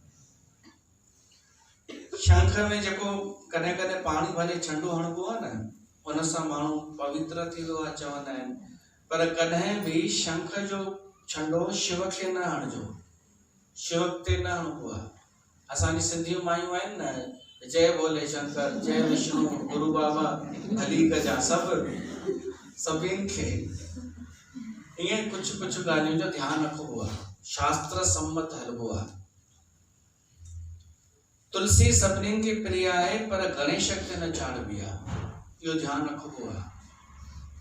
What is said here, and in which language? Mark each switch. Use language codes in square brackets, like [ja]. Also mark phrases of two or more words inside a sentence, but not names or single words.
[sd] शंख में जेको कॾहिं कॾहिं पाणी भरे छंडो हणबो आहे न, उन सां माण्हू पवित्र थींदो आहे चवंदा आहिनि, पर कॾहिं बि शंख जो छंडो शिव खे न हणिजो, शिव ते न हणबो आहे। असांजी सिंधियूं मायूं आहिनि न, जय भोले शंकर, जय विष्णु, गुरु बाबा भली कजा, सभिनि खे ईअं कुझु कुझु ॻाल्हियुनि जो ध्यानु रखिबो आहे, शास्त्र सम्मत हलबो आहे। तुलसी सभिनीनि खे प्रिय आहे, पर गणेश ते न चाढ़बी आहे, इहो ध्यानु रखिबो आहे।